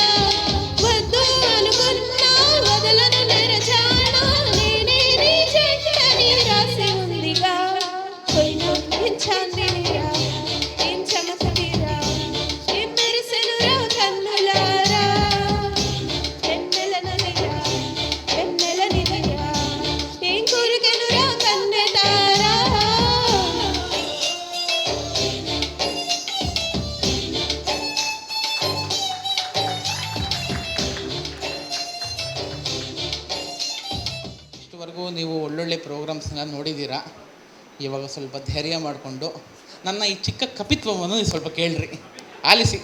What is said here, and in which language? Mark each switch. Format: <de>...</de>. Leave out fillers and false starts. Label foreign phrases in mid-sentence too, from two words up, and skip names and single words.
<te>వద్దు అనుకున్నా వదలను నెరచానా నేనే నీ చెట్టని రాసి ఉందిగా పోయినా చాందినిరా ఏం చమకదిరా ఏం మెరిసెనురా కన్నులారా వెన్నెల నదిరా వెన్నెల నిధిరా ఏం కోరికెనురా కన్నెతారా</te> <kn>ಇಷ್ಟುವರೆಗೂ ನೀವು ಒಳ್ಳೊಳ್ಳೆ ಪ್ರೋಗ್ರಾಮ್ಸ್ನ ನೋಡಿದ್ದೀರಾ. ಇವಾಗ ಸ್ವಲ್ಪ ಧೈರ್ಯ ಮಾಡಿಕೊಂಡು ನನ್ನ ಈ ಚಿಕ್ಕ ಕಪಿತ್ವವನ್ನು ನೀವು ಸ್ವಲ್ಪ ಕೇಳ್ರಿ, ಆಲಿಸಿ.</kn>